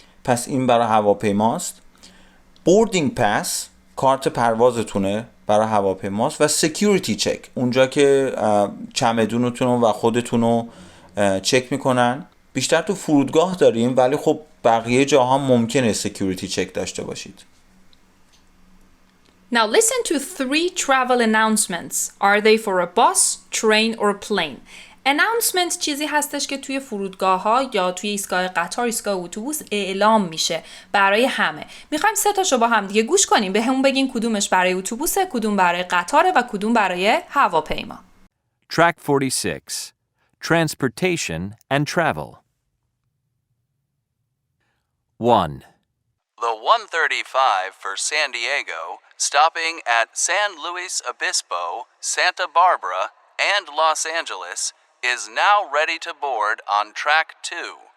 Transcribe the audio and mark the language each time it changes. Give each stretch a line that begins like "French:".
Persian: پس این برای هواپیماست. boarding pass کارت پروازتونه برای هواپیماست. و security check اونجا که چمدونتون و خودتون رو چک میکنن. بیشتر تو فرودگاه داریم ولی خب بقیه جاها ممکنه security check داشته باشید.
English: Now listen to 3 travel announcements. Are they for a bus, train or plane?
Persian: announcement چیزی هستش که توی فرودگاه ها یا توی ایستگاه قطار، ایستگاه اتوبوس اعلام میشه برای همه. میخوایم 3 تاشو با هم دیگه گوش کنیم، به همون بگین کدومش برای اتوبوسه، کدوم برای قطاره و کدوم برای هواپیما.
English: Track 46. Transportation and Travel. 1. The 135 for San Diego, stopping at San Luis Obispo, Santa Barbara, and Los Angeles, is now ready to board on track 2.